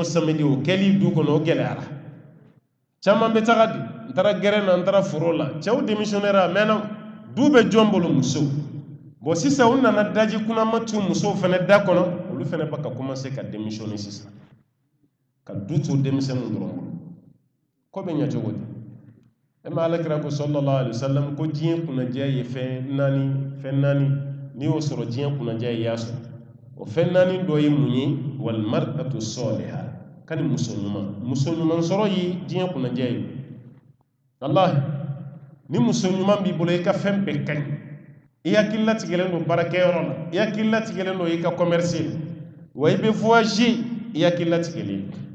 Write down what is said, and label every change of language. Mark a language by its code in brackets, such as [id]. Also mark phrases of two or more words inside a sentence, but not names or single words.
[bm] samedi o kɛli du kɔnɔ o gɛlɛyara caman bɛ taga di n taara gɛrɛn na n taara foro la cɛw démissionnaire a mɛnna du bɛ jɔn bolo muso bon sisan u nana daji kunnama tu musow fɛnɛ da kɔnɔ olu fɛnɛ ba ka commencer ka démissionner sisan ka du to denmisɛnninw dɔrɔn bolo ko bɛ ɲɛ cogo di e ma alakira ko [ar] صلى الله عليه وسلم [bm] ko diɲɛ kunnadiya ye fɛn naani n'i y'o sɔrɔ diɲɛ kunnadiya ye i y'a sɔrɔ o fɛn naani dɔ ye mun ye [ar] والمرأة الصالحة [bm] kani muso ɲuman sɔrɔ ye diɲɛ kunnadiya ye wallahi ni muso ɲuman b'i bolo i ka fɛn bɛɛ ka ɲi i hakili latigɛlen don baarakɛyɔrɔ la i hakili latigɛlen don i ka commerce la wa i bɛ voyager i hakili latigɛlen